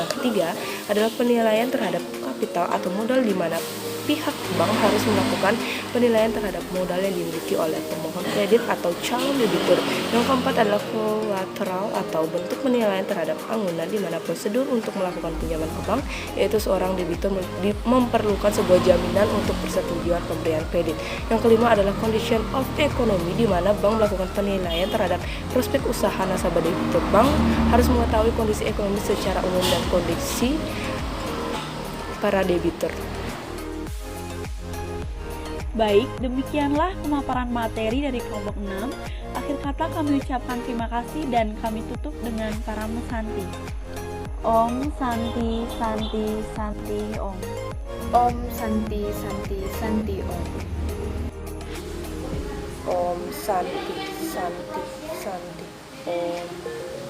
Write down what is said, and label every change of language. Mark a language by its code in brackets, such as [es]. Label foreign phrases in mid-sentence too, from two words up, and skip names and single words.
[id] Yang ketiga adalah penilaian terhadap kapital atau modal di mana pihak bank harus melakukan penilaian terhadap modal yang dimiliki oleh pemohon kredit atau calon debitur. Yang keempat adalah kolateral atau bentuk penilaian terhadap anggunan di mana prosedur untuk melakukan pinjaman ke bank yaitu seorang debitur memerlukan sebuah jaminan untuk persetujuan pemberian kredit. Yang kelima adalah [en] condition of economy [id] di mana bank melakukan penilaian terhadap prospek usaha nasabah debitur. Bank harus mengetahui kondisi ekonomi secara umum dan kondisi para debitur. Baik, demikianlah pemaparan materi dari kelompok 6. Akhir kata kami ucapkan terima kasih dan kami tutup dengan Parama Santi. [sa] Om Santi Santi Santi Om. Om Santi Santi Santi Om. Om Santi Santi Santi Om.